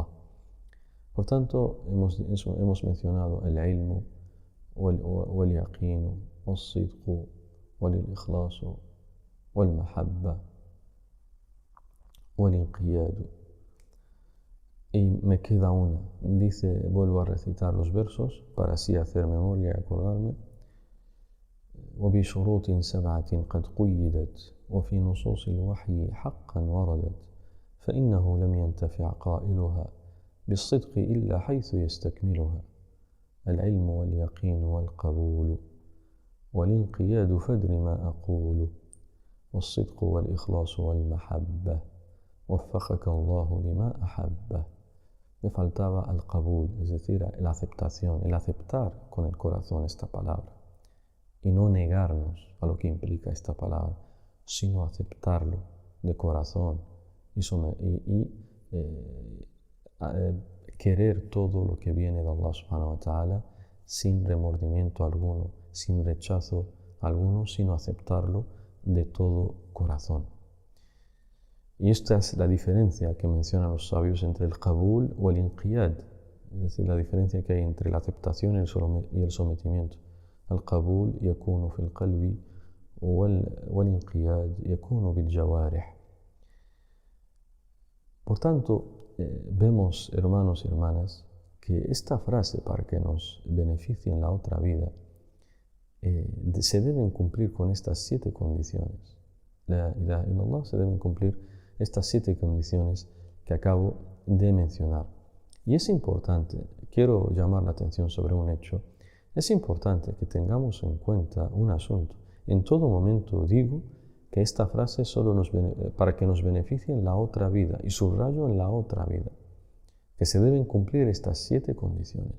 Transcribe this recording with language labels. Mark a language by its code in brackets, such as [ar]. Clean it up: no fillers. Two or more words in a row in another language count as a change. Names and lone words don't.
[es] Por tanto, hemos mencionado el ilmu, [ar] واليقين والصدق والإخلاص والمحبة والانقياد. [es] Y me queda una. Dice, vuelvo a recitar los versos para así hacer memoria y acordarme. [ar] وبشروط سبعة قد قيدت وفي نصوص الوحي حقا وردت فإنه لم ينتفع قائلها بالصدق إلا حيث يستكملها العلم واليقين والقبول والانقياد فادر ما أقول والصدق والإخلاص والمحبة وفقك الله لما أحبه. [es] Me faltaba el qabul, es decir, la aceptación, el aceptar con el corazón esta palabra y no negarnos a lo que implica esta palabra, sino aceptarlo de corazón y querer todo lo que viene de Allah subhanahu wa ta'ala sin remordimiento alguno, sin rechazo alguno, sino aceptarlo de todo corazón. Y esta es la diferencia que mencionan los sabios entre el qabul o el inqiyad, es decir, la diferencia que hay entre la aceptación y el sometimiento. [ar] El القبول يكون في القلب والانقياد يكون بالجوارح. [es] Por tanto, vemos, hermanos y hermanas, que esta frase, para que nos beneficie en la otra vida, se deben cumplir con estas 7 condiciones. [ar] لا إله إلا الله, [es] se deben cumplir estas 7 condiciones que acabo de mencionar. Y es importante, quiero llamar la atención sobre un hecho, es importante que tengamos en cuenta un asunto. En todo momento digo que esta frase solo para que nos beneficie en la otra vida, y subrayo en la otra vida, que se deben cumplir estas 7 condiciones.